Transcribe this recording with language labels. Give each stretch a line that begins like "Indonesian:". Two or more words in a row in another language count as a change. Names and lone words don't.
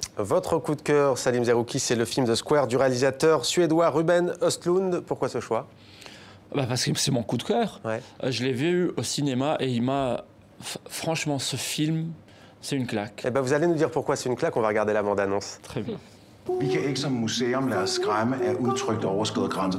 French: Votre coup de cœur, Salim Zerouki, c'est le film The Square du réalisateur suédois Ruben Östlund. Pourquoi ce choix? Parce que c'est mon coup de cœur. Ouais. Je l'ai vu au cinéma et il m'a... Franchement, ce film, c'est une claque. Eh ben, vous allez nous dire pourquoi c'est une claque. On va regarder la bande-annonce. Très bien.
Danish: Vi kan ikke som museum lade os skræmme af udtrykte overskridede grænser.